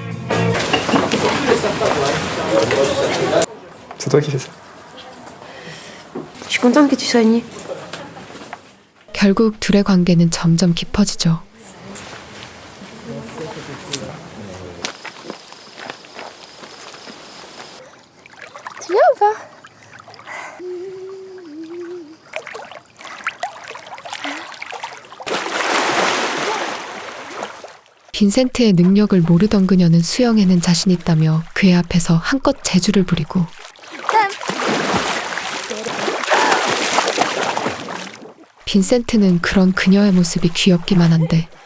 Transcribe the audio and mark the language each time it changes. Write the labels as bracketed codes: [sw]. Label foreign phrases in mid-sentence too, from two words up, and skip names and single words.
[fr] C'est toi qui fais ça. Je suis contente que tu sois venue. [ko] 결국 둘의 관계는 점점 깊어지죠. [fr] Tu viens ou pas? [ko] 빈센트의 능력을 모르던 그녀는 수영에는 자신 있다며 그의 앞에서 한껏 재주를 부리고 빈센트는 그런 그녀의 모습이 귀엽기만 한데